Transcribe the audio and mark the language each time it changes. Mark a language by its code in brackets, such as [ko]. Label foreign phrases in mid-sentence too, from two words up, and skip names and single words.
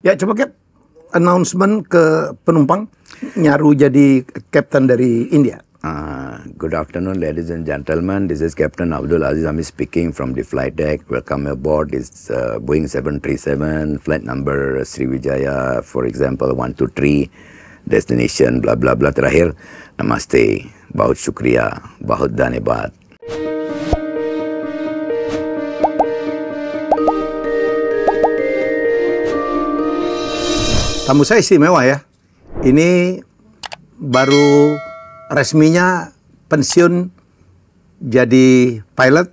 [id] Ya coba Cap, announcement ke penumpang, Nyaru jadi kapten dari India. [en] Good afternoon, ladies and gentlemen. This is Captain Abdul Aziz Ahmed speaking from the flight deck. Welcome aboard this Boeing 737, flight number Sriwijaya, for example, 123, destination blah blah blah. [id] Terakhir, [hi] नमस्ते, बहुत शुक्रिया, बहुत धन्यवाद. [id] Tamu saya istimewa ya. Ini baru resminya pensiun jadi pilot.